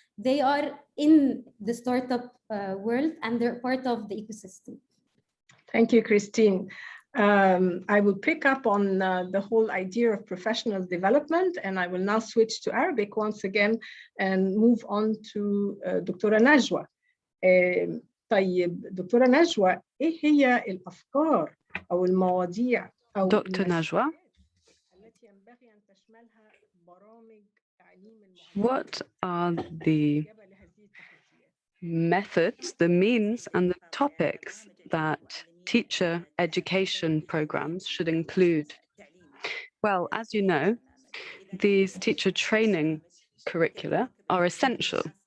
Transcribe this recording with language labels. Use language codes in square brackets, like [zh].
[en] They are in the startup world and they're part of the ecosystem. Thank you, Christine. I will pick up on the whole idea of professional development, and I will now switch to Arabic once again and move on to دكتورة نجوى. [ar] طيب دكتورة نجوى، إيه هي الأفكار أو المواضيع أو [en] Dr. Najwa, [ar] التي ينبغي أن تشملها برامج تعليم [en] what are the [ar] لهذه التحديات؟ [en] methods, the means, and the topics that teacher education programs should include? Well, as you know, these teacher training curricula are essential.